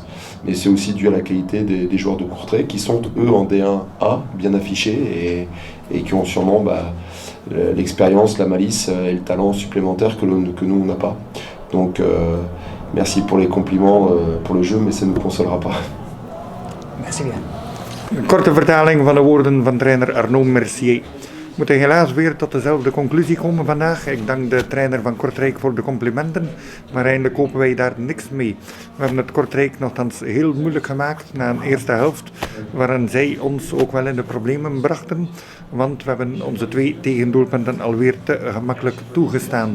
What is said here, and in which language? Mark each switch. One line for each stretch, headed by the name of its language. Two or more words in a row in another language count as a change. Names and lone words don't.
French: Mais c'est aussi dû à la qualité des joueurs de Courtrai qui sont eux en D1A bien affichés et qui ont sûrement l'expérience, la malice et le talent supplémentaire que nous on n'a pas. Donc merci pour les compliments pour le jeu, mais ça ne nous consolera pas. Merci bien.
Dutch: Een korte vertaling van de woorden van trainer Arnaud Mercier. We moeten helaas weer tot dezelfde conclusie komen vandaag. Ik dank de trainer van Kortrijk voor de complimenten, maar eindelijk kopen wij daar niks mee. We hebben het Kortrijk nogthans heel moeilijk gemaakt na een eerste helft, waarin zij ons ook wel in de problemen brachten, want we hebben onze 2 tegendoelpunten alweer te gemakkelijk toegestaan.